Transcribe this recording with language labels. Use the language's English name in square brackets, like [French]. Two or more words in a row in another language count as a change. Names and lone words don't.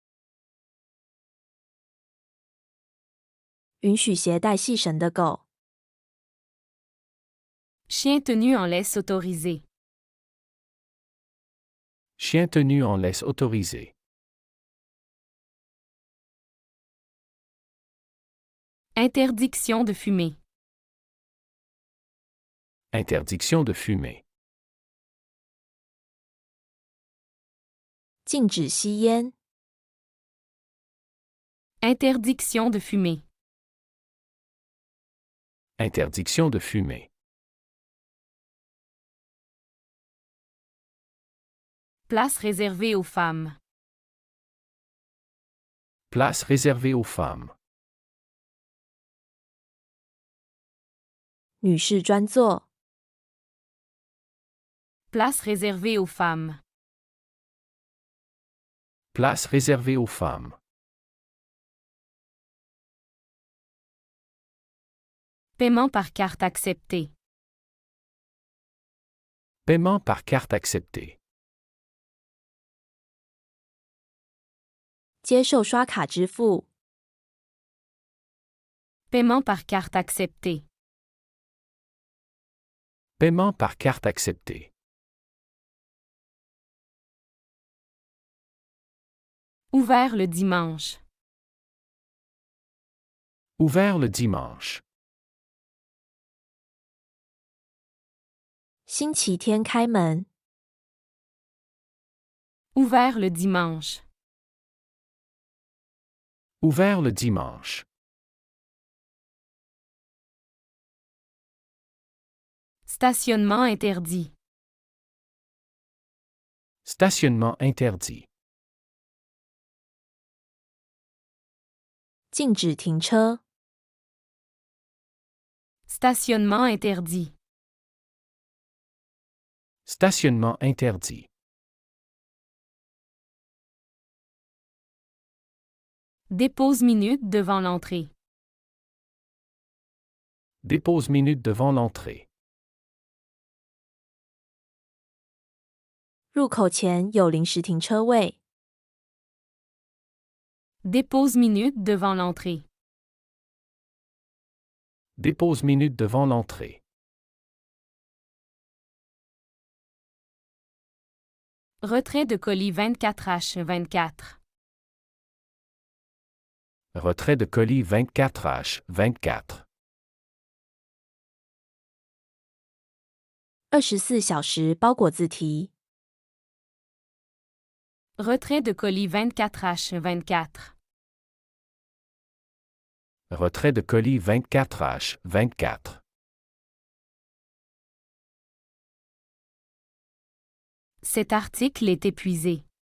[Chinese] 允许携带细绳的狗。 [French] Chien tenu en laisse autorisé. Chien tenu en laisse autorisé. Interdiction de fumer. Interdiction de fumer. [Chinese] 禁止吸烟。 [French] Interdiction de fumer. Interdiction de fumer. Place réservée aux femmes. Place réservée aux femmes. [Chinese] 女士专座。 [French] Place réservée aux femmes. Place réservée aux femmes. Paiement par carte accepté. Paiement par carte acceptée. [Chinese] 接受刷卡支付。 [French] Paiement par carte accepté. Paiement par carte acceptée. Ouvert le dimanche. Ouvert le dimanche. [Chinese] 星期天开门。 [French] Ouvert le dimanche. Ouvert le dimanche. Stationnement interdit. Stationnement interdit. [Chinese] 禁止停车。 [French] Stationnement interdit. Stationnement interdit. Dépose minute devant l'entrée. Dépose minute devant l'entrée. [Chinese] 入口前有临时停车位。 [French] Dépose minute devant l'entrée. Dépose minute devant l'entrée. Retrait de colis 24H24. Retrait de colis 24H24. [Chinese] 24小时包裹自提。 [French] Retrait de colis 24H24. Retrait de colis 24H24. Cet article est épuisé.